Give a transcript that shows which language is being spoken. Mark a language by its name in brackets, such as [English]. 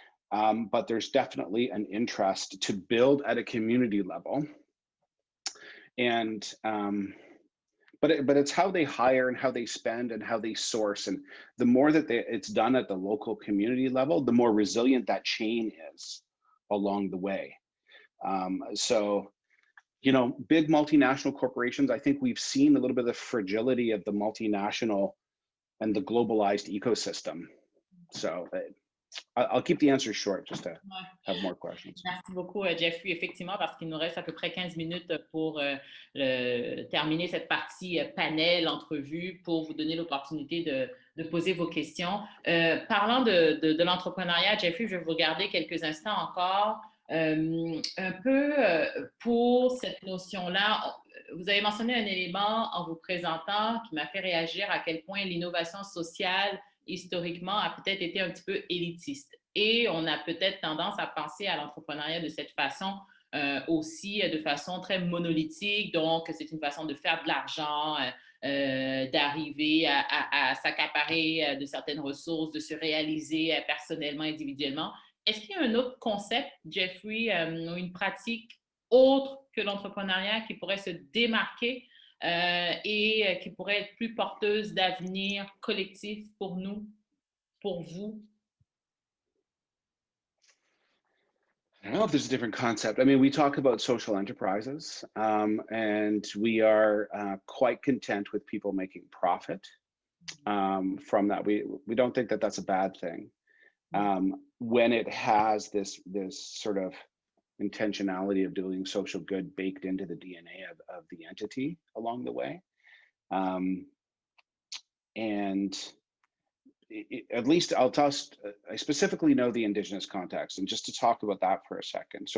[English] But there's definitely an interest to build at a community level, and but it's how they hire and how they spend and how they source, and the more that it's done at the local community level, the more resilient that chain is along the way. So, big multinational corporations, I think we've seen a little bit of the fragility of the multinational and the globalized ecosystem. So I'll keep the answer short just to have more questions. [French] Merci beaucoup, Jeffrey. Effectivement, parce qu'il nous reste à peu près 15 minutes pour terminer cette partie panel, entrevue, pour vous donner l'opportunité de poser vos questions. Parlant de l'entrepreneuriat, Jeffrey, je vais vous regarder quelques instants encore. Un peu pour cette notion-là, vous avez mentionné un élément en vous présentant qui m'a fait réagir à quel point l'innovation sociale, historiquement, a peut-être été un petit peu élitiste. et on a peut-être tendance à penser à l'entrepreneuriat de cette façon aussi de façon très monolithique. Donc, c'est une façon de faire de l'argent, d'arriver à s'accaparer de certaines ressources, de se réaliser personnellement, individuellement. Est-ce qu'il y a un autre concept, Jeffrey, ou une pratique autre que l'entrepreneuriat qui pourrait se démarquer et qui pourrait être plus porteuse d'avenir collectif pour nous, pour vous? [English] I don't know if there's a different concept. I mean, we talk about social enterprises, and we are quite content with people making profit from that. We don't think that that's a bad thing when it has this sort of intentionality of doing social good baked into the DNA of the entity along the way, and at least I specifically know the Indigenous context, and just to talk about that for a second.